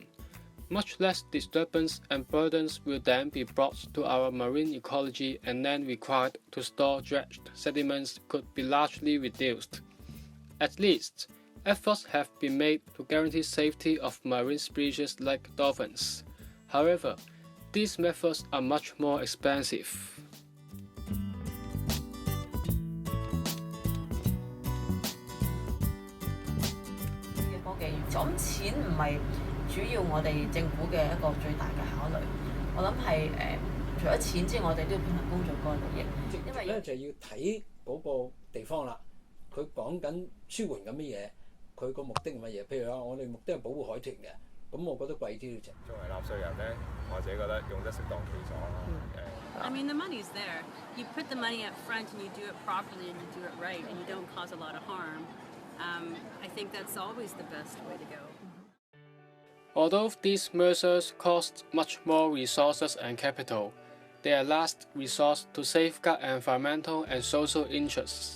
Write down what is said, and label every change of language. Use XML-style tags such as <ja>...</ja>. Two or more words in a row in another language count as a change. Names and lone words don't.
<en>Much less disturbance and burdens will then be brought to our marine ecology, and land required to store dredged sediments could be largely reduced. At least, efforts have been made to guarantee safety of marine species like dolphins. However, these methods are much more expensive.</en> <yue>科技咁錢唔係主要我哋政府嘅一個最大嘅考慮。我諗係除咗錢之外，我哋都要平衡公眾嗰個利益。因為咧就要睇嗰個地方啦，佢講緊舒緩緊乜嘢，佢個目的係乜嘢？譬如話，我哋目的係保護海豚嘅，咁我覺得貴啲嘅啫。作為納稅人咧，我自己覺得用得適當其所啦。</yue> <en>I mean, the money's there. You put the money up front and you do it properly and you do it right and you don't cause a lot of harm. I think that's always the best way to go. Although these measures cost much more resources and capital, they are last resource to safeguard environmental and social interests.</en>